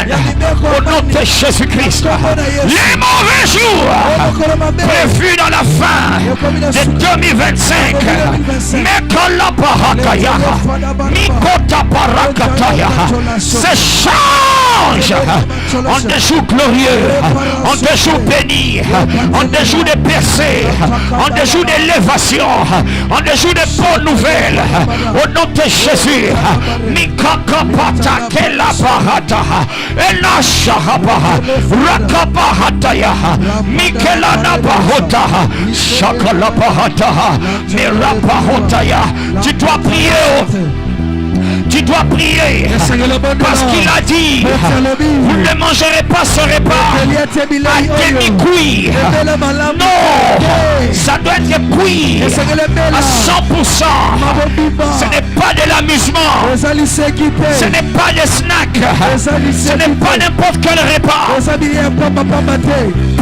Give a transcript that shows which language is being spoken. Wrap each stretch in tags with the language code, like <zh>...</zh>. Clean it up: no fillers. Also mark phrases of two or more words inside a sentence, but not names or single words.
<fr>Au nom de Jésus-Christ, les mauvais jours prévus dans la fin de 2025, Mekala Barakaya, Mikota Barakataya, se change en des jours glorieux, en des jours bénis, en des jours de percée, en des jours d'élévation, en des jours de bonnes nouvelles. Au nom de Jésus, Mikakapata Kela Barata, Elashahaba, Rakabahataya, Mikelana Bahota, Shakala Bahata, Mirapahotaya. Tu dois prier. Tu dois prier parce qu'il a dit vous ne mangerez pas ce repas à demi-cuit. Non, ça doit être cuit à 100%. Ce n'est pas de l'amusement, ce n'est pas des snacks, ce n'est pas n'importe quel repas.</fr>